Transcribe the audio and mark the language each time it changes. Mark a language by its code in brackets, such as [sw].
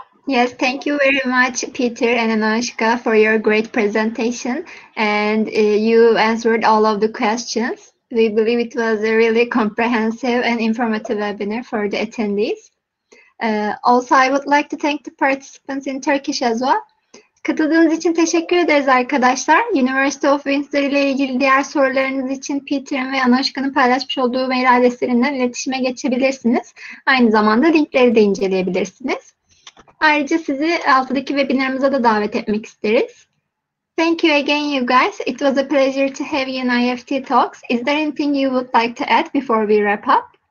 [en] Yes, thank you very much, Peter and Anushka, for your great presentation, and you answered all of the questions. We believe it was a really comprehensive and informative webinar for the attendees. Also, I would like to thank the participants in Turkish as well. [tr] Katıldığınız için teşekkür ederiz arkadaşlar. University of Windsor ile ilgili diğer sorularınız için Peter'ın ve Anushka'nın paylaşmış olduğu mail adreslerinden iletişime geçebilirsiniz. Aynı zamanda linkleri de inceleyebilirsiniz. Ayrıca sizi altıdaki webinarımıza da davet etmek isteriz. [en] Thank you again, you guys. It was a pleasure to have you in IEFT Talks. Is there anything you would like to add before we wrap up?